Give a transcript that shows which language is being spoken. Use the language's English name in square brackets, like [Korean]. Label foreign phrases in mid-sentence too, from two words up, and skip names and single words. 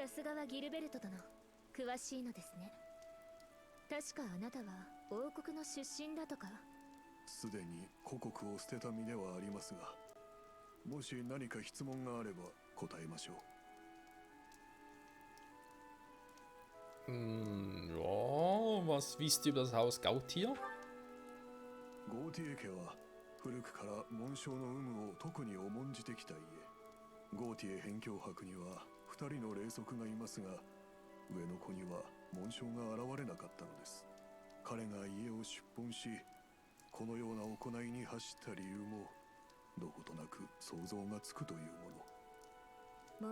[Japanese] さすがはギルベルト殿、詳しいのですね。確かあなたは王国の出身だとか。すでに故国を捨てた身ではありますが、もし何か質問があれば答えましょう。 [German] Ja, was wisst ihr über das Haus Gautier? [Japanese] ゴーティエ家は古くから紋章の有無を特に重んじてきた家。ゴーティエ辺境伯には2人の霊族がいますが、上の子には紋章が現れなかったのです。彼が家を出奔し、このような行いに走った理由もどことなく想像がつくというもの。